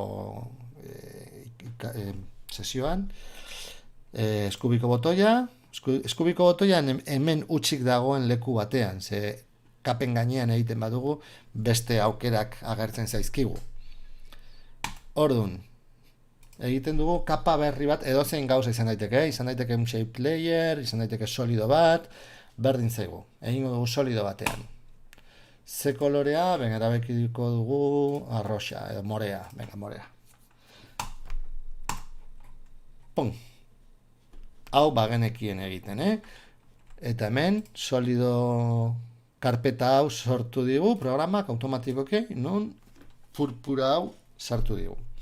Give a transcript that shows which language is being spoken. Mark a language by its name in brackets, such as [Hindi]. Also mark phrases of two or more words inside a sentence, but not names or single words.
[Basque] sesioan, eskubiko botoia hemen utzik dagoen leku batean, ze kapen gainean egiten badugu, beste aukerak agertzen zaizkigu. Ordun, egiten dugu kapa berri bat, edozein gauza izan daiteke un [English] shape layer, [Basque] izan daiteke solido bat, berdin zaigu, egingo dugu solido batean. Ze kolorea, erabekiko dugu arroxa, edo morea, morea. Pum! Hau bagenekien egiten, Eta hemen, solido karpeta hau sortu digu, programak automatikoki, non purpura hau sartu digu.